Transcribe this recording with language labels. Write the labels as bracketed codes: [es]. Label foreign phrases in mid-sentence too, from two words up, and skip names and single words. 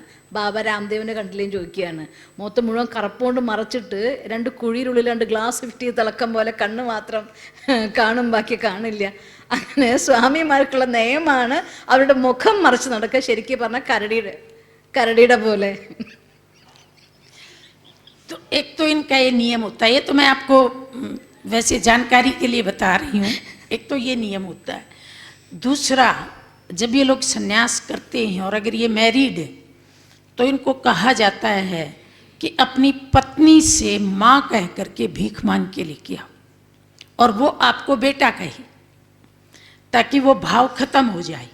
[ml] ബാബ രാംദേവിൻ്റെ കണ്ടിലേയും ചോദിക്കുകയാണ്, മുഖത്ത് മുഴുവൻ കറുപ്പുകൊണ്ട് മറച്ചിട്ട് 2 കുഴിയിലുള്ളിൽ 2 ഗ്ലാസ് ഫിറ്റ് തിളക്കം പോലെ കണ്ണ് മാത്രം കാണും, ബാക്കി കാണില്ല. അങ്ങനെ സ്വാമിമാർക്കുള്ള നിയമമാണ് അവരുടെ മുഖം മറച്ച് നടക്കുക. ശരിക്കും പറഞ്ഞാൽ കരടിയുടെ പോലെ. [hi] तो एक तो इनका ये नियम होता है, ये तो मैं आपको वैसे जानकारी के लिए बता रही हूँ। एक तो ये नियम होता है। दूसरा, जब ये लोग संन्यास करते हैं और अगर ये मैरिड है तो इनको कहा जाता है कि अपनी पत्नी से माँ कह करके भीख मांग के लेके आओ, और वो आपको बेटा कहे, ताकि वो भाव खत्म हो जाए।